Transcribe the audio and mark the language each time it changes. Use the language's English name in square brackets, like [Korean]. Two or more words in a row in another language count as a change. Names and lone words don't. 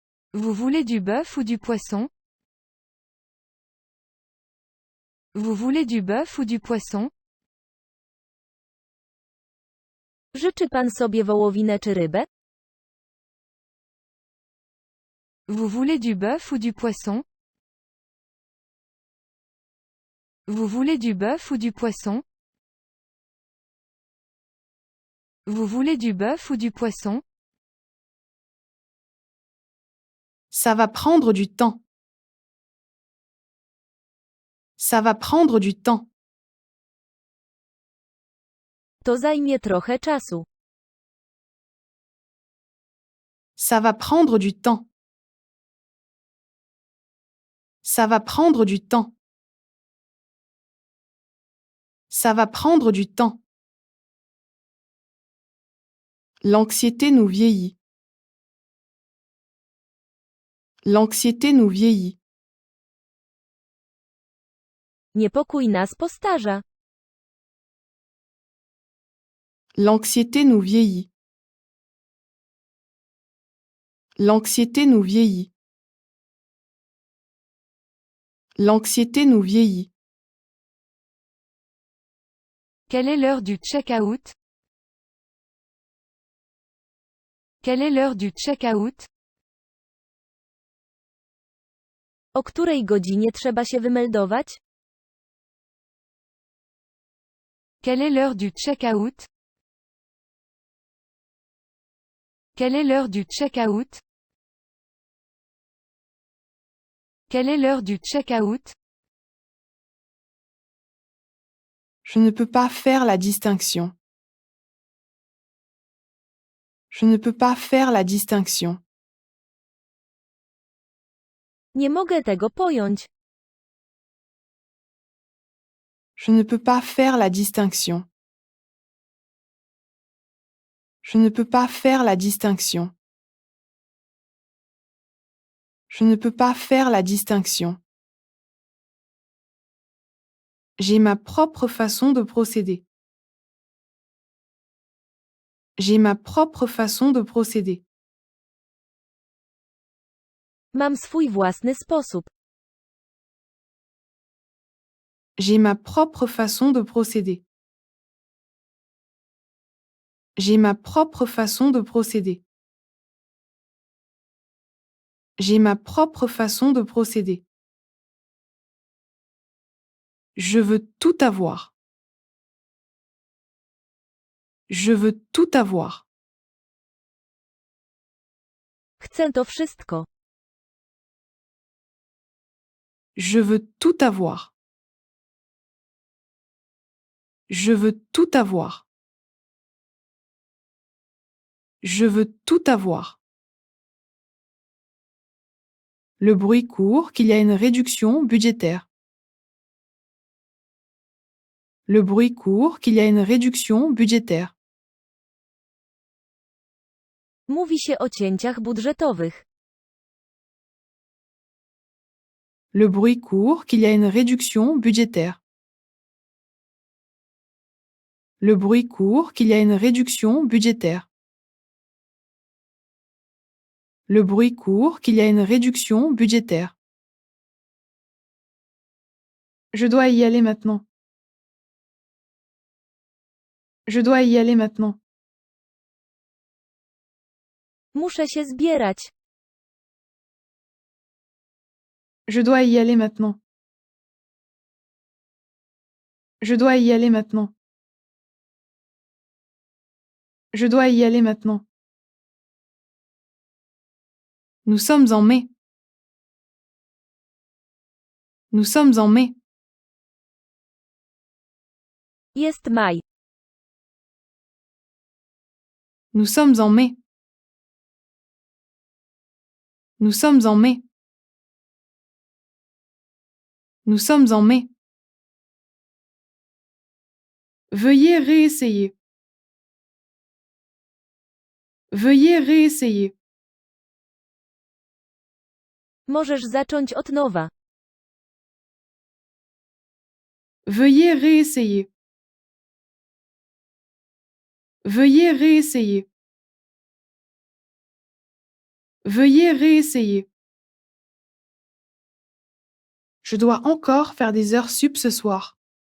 [French] Vous voulez du bœuf ou du poisson? Vous voulez du bœuf ou du poisson? [Polish] Życzy pan sobie wołowinę czy rybę? [French] Vous voulez du bœuf ou du poisson? Vous voulez du bœuf ou du poisson? Vous voulez du bœuf ou du poisson? Ça va prendre du temps. Ça va prendre du temps. [Polish] To zajmie trochę czasu. [French] Ça va prendre du temps. Ça va prendre du temps. Ça va prendre du temps. L'anxiété nous vieillit. L'anxiété nous vieillit. [Polish] Niepokój nas postarza. [French] L'anxiété nous vieillit. L'anxiété nous vieillit. L'anxiété nous vieillit. Quelle est l'heure du check-out? Quelle est l'heure du check-out? [Polish] O której godzinie trzeba się wymeldować? [French] Quelle est l'heure du check-out? Quelle est l'heure du check-out? Quelle est l'heure du check-out? Je ne peux pas faire la distinction. Je ne peux pas faire la distinction. [Polish] Nie mogę tego pojąć. [French] Je ne peux pas faire la distinction. Je ne peux pas faire la distinction. Je ne peux pas faire la distinction. J'ai ma propre façon de procéder. J'ai ma propre façon de procéder. [Polish] Mam swój własny sposób. [French] J'ai ma propre façon de procéder. J'ai ma propre façon de procéder. J'ai ma propre façon de procéder. Je veux tout avoir. Je veux tout avoir. [Polish] Chcę to wszystko. [French] Je veux tout avoir. Je veux tout avoir. Je veux tout avoir. Le bruit court qu'il y a une réduction budgétaire. Le bruit court qu'il y a une réduction budgétaire. [Polish] Mówi się o cięciach budżetowych. [French] Le bruit court qu'il y a une réduction budgétaire. Le bruit court qu'il y a une réduction budgétaire. Le bruit court qu'il y a une réduction budgétaire. Je dois y aller maintenant. Je dois y aller maintenant. [Polish] Muszę się zbierać. [French] Je dois y aller maintenant. Je dois y aller maintenant. Je dois y aller maintenant. Nous sommes en mai. Nous sommes en mai. [Polish] Jest maj. [French] Nous sommes en mai. Nous sommes en mai. Nous sommes en mai. Veuillez réessayer. Veuillez réessayer. [Polish] Możesz zacząć od nowa. [French] Veuillez réessayer. Veuillez réessayer. Veuillez réessayer. Je dois encore faire des heures sup ce soir.